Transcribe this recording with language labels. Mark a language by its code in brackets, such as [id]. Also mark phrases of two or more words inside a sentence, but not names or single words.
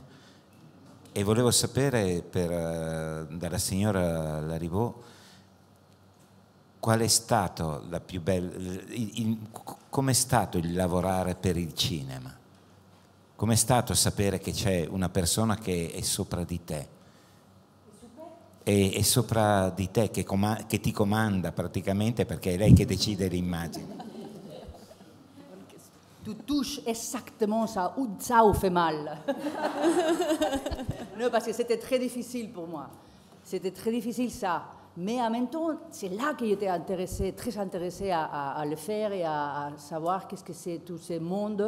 [it] E volevo sapere dalla signora Larrivaux qual è stato la più bella, com'è stato il lavorare per il cinema? Com'è stato sapere che c'è una persona che è sopra di te? È sopra di te, che ti comanda praticamente, perché è lei che decide l'immagine. [fr] Tu touches exactement ça, où ça vous fait mal. Non, parce que c'était très difficile pour moi. C'était très difficile ça. Mais en même temps, c'est là que j'étais intéressée, très intéressée à le faire et à savoir qu'est-ce que c'est tout ce monde.